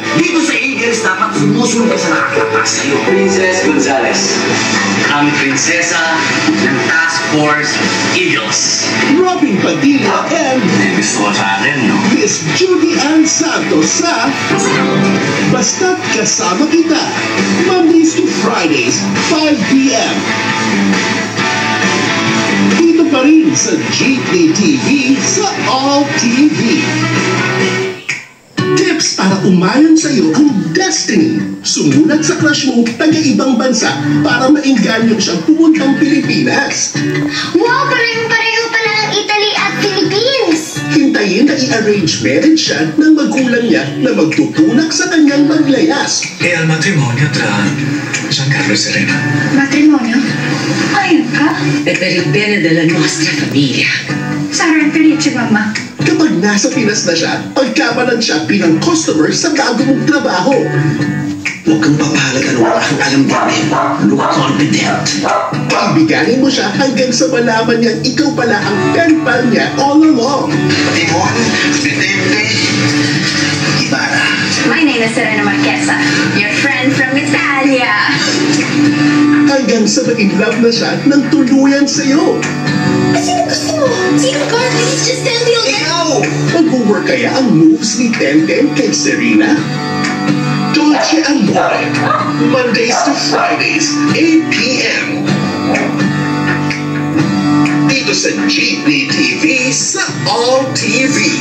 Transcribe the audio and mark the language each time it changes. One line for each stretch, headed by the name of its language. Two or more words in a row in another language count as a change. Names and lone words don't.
Filipino: Dito sa Eagles, dapat sumusunod ka sa nakakataas sa'yo. Princess Gonzales, ang prinsesa ng Task Force Eagles.
English: Robin Padilla and
Filipino: Gusto ko sa akin, no? Miss Judy Ann Santos sa Basta't Kasama Kita.
English: Mondays to Fridays, 5 p.m.
Filipino: Dito pa rin sa Jeepney TV sa All TV. Tips para umayon sa'yo ang destiny. Sumunat sa crush mo taga-ibang bansa para maingganyo siyang pumuntang Pilipinas.
English: Wow, pareho pala ng Italy at Philippines!
Filipino: Hintayin na i-
English: arrange marriage
Filipino: siya ng magulang niya na magtutunak sa kanyang maglayas.
Italian: E al matrimonio tra Giancarlo e Serena. Matrimonio?
Filipino: Ayun ka?
Italian: E per il bene della nostra famiglia. Sarang felice, mamma.
Filipino: Kapag nasa Pinas na siya, pagkamalan siya bilang customer sa bago mong trabaho. Huwag kang papahalaga ng walang alam namin.
English: Look confident.
Filipino: Ibiganin mo siya hanggang sa malaman niyang ikaw pala ang
English: pen pal
Filipino: niya
English: all along.
Filipino: Timon, Vidente, Ibarra.
English: My name is Serena Marquesa, your friend from Italia.
Filipino: Hanggang sa ma-inlove na siya ng tuluyan sa'yo. Sino gusto mo? Sino ka?
English: Please just tell me all that.
Filipino: Ikaw! Mag-work kaya ang moves ni Tenten kay Serena?
English: Dolce & More, Mondays to Fridays, 8 p.m.
Filipino: Dito sa Jeepney TV sa All TV.